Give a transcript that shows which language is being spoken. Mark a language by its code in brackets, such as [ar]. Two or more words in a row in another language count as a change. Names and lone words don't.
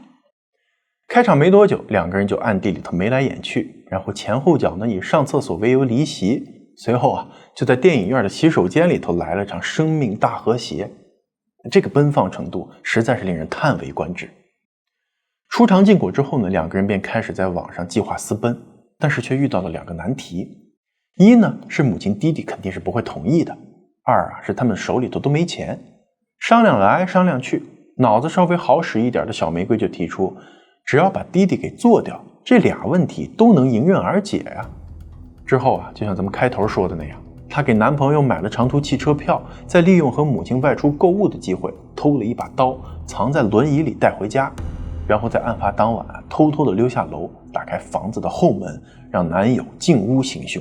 [zh] 開場沒多久，2個人就暗地裡頭眉來眼去，然後前後腳呢以上廁所為由離席， 隨後啊，就在電影院的洗手間裡頭來了場生命大和諧。這個奔放程度實在是令人嘆為觀止。初嘗禁果之後呢，兩個人便開始在網上計劃私奔，但是卻遇到了2個難題。一呢，是母親弟弟肯定是不會同意的；二啊，是他們手裡头都沒錢。商量來商量去，腦子稍微好使一點的小玫瑰就提出，只要把弟弟給做掉，這俩問題都能迎刃而解呀。之後啊，就像咱們開頭说的那樣，她給男朋友買了长途汽車票，再利用和母親外出购物的機会，偷了一把刀，藏在輪椅裡帶回家，然後在案發當晚偷偷的溜下樓，打開房子的後門，讓男友進屋行凶。